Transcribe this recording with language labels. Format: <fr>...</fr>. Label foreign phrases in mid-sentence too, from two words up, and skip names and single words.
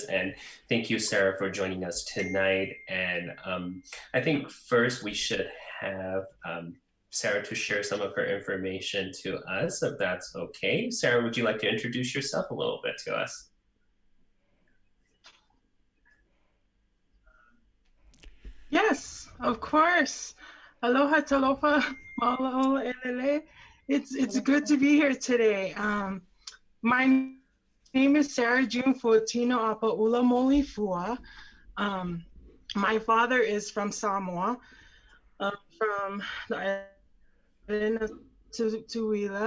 <en>And thank you, Sarah, for joining us tonight. And I think first we should have Sarah to share some of her information to us, if that's okay. Sarah, would you like to introduce yourself a little bit to us? Yes, of course.</en> <haw>Aloha talofa, mahalo elele.</haw> <en>It's good to be here today. My name is Sarah June Fuatino Apa'ula Molifua. My father is from Samoa, from the island of Tuila.</en>